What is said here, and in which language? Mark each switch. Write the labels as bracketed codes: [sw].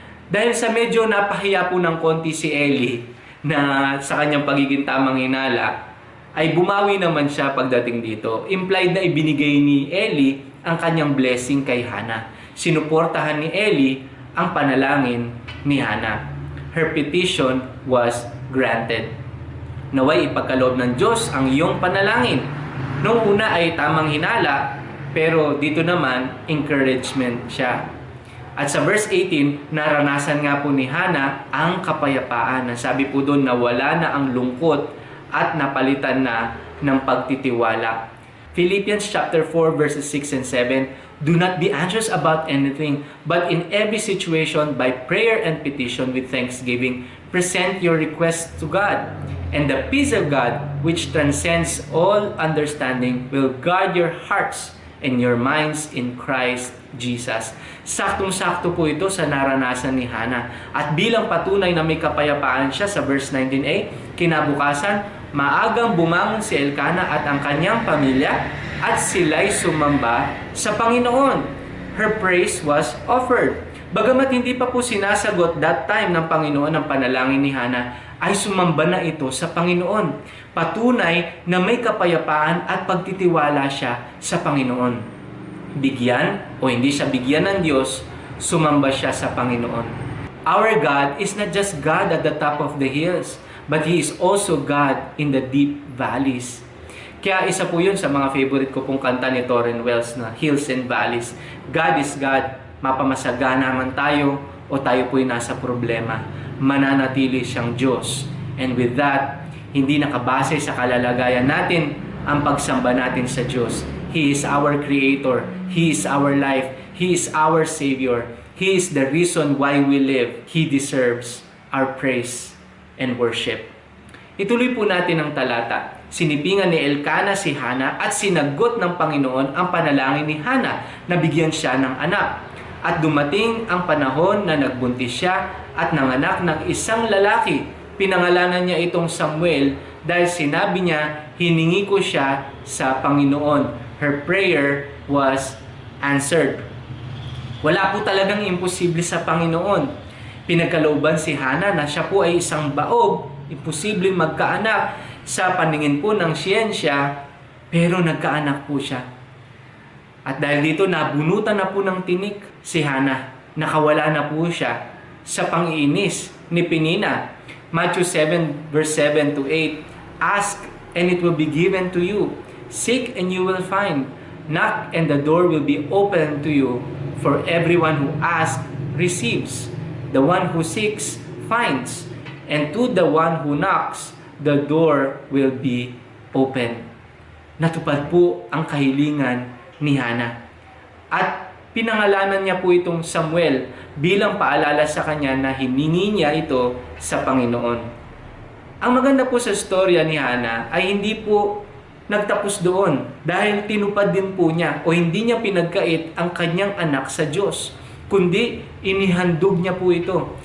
[tl] Dahil sa medyo napahiya po ng konti si Eli na sa kanyang pagiging tamang hinala, ay bumawi naman siya pagdating dito. Implied na ibinigay ni Eli ang kanyang blessing kay Hana. Sinuportahan ni Eli ang panalangin ni Hana. [en] Her petition was granted. [tl] Naway ipagkaloob ng Diyos ang iyong panalangin. Noong una ay tamang hinala, pero dito naman encouragement siya. At sa verse 18, naranasan nga po ni Hana ang kapayapaan. Sabi po doon na wala na ang lungkot at napalitan na ng pagtitiwala. [en] Philippians chapter 4 verses 6 and 7, "Do not be anxious about anything, but in every situation by prayer and petition with thanksgiving, present your requests to God. And the peace of God, which transcends all understanding, will guard your hearts and your minds in Christ Jesus." [tl] Saktong-sakto po ito sa naranasan ni Hannah. At bilang patunay na may kapayapaan siya sa verse 19a, kinabukasan, maagang bumangon si Elkanah at ang kanyang pamilya at sila'y sumamba sa Panginoon. [en] Her praise was offered. [tl] Bagamat hindi pa po sinasagot that time ng Panginoon ang panalangin ni Hannah, ay sumamba na ito sa Panginoon. Patunay na may kapayapaan at pagtitiwala siya sa Panginoon. Bigyan o hindi siya bigyan ng Diyos, sumamba siya sa Panginoon. [en] Our God is not just God at the top of the hills, but He is also God in the deep valleys. [tl] Kaya isa po yun sa mga favorite ko pong kanta ni Torren Wells na Hills and Valleys. [en] God is God, [tl] mapamasagana man tayo o tayo po'y nasa problema, mananatili siyang Diyos. [en] And with that, [tl] hindi nakabase sa kalalagayan natin ang pagsamba natin sa Diyos. [en] He is our Creator. He is our life. He is our Savior. He is the reason why we live. He deserves our praise and worship. [tl] Ituloy po natin ang talata. Sinipingan ni Elkanah si Hannah at sinagot ng Panginoon ang panalangin ni Hannah na bigyan siya ng anak. At dumating ang panahon na nagbuntis siya at nanganak ng isang lalaki. Pinangalanan niya itong Samuel dahil sinabi niya, hiningi ko siya sa Panginoon. [en] Her prayer was answered. [tl] Wala po talagang imposible sa Panginoon. Pinagkalooban si Hannah na siya po ay isang baog, imposibleng magkaanak sa paningin po ng siyensya, pero nagkaanak po siya. At dahil dito nabunutan na po ng tinik si Hannah, nakawala na po siya sa pang-iinis ni Penina. [en] Matthew 7 verse 7 to 8, "Ask and it will be given to you. Seek and you will find. Knock and the door will be opened to you. For everyone who asks receives. The one who seeks finds, and to the one who knocks, the door will be open." [tl] Natupad po ang kahilingan ni Hannah. At pinangalanan niya po itong Samuel bilang paalala sa kanya na hiningi niya ito sa Panginoon. Ang maganda po sa storya ni Hannah ay hindi po nagtapos doon dahil tinupad din po niya o hindi niya pinagkait ang kanyang anak sa Diyos, kundi inihandog niya po ito.